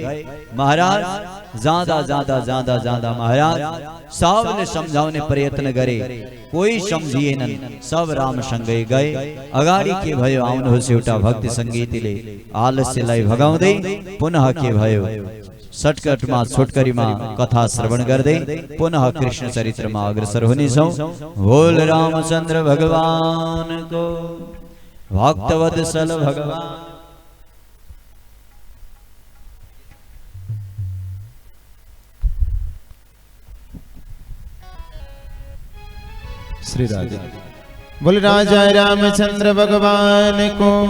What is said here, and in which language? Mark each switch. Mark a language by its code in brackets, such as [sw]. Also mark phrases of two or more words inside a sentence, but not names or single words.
[ne] महाराज जाँदा जाँदा जाँदा जाँदा महाराज सबले सम्झाउने प्रयत्न गरे, कोही सम्झिएनन्। सब रामसँगै गए। अगाडि के भयो, आउनुहोस् एउटा भक्ति संगीतले आलस्यलाई भगाउँदै पुनः के भयो शर्टकटमा छोटकरीमा कथा श्रवण गर्दै पुनः कृष्ण चरित्रमा अग्रसर हुनेछौं। [hi] बोल रामचंद्र भगवान को, भक्तवत्सल भगवान। श्री राजा बोल राजा रामचंद्र भगवान को।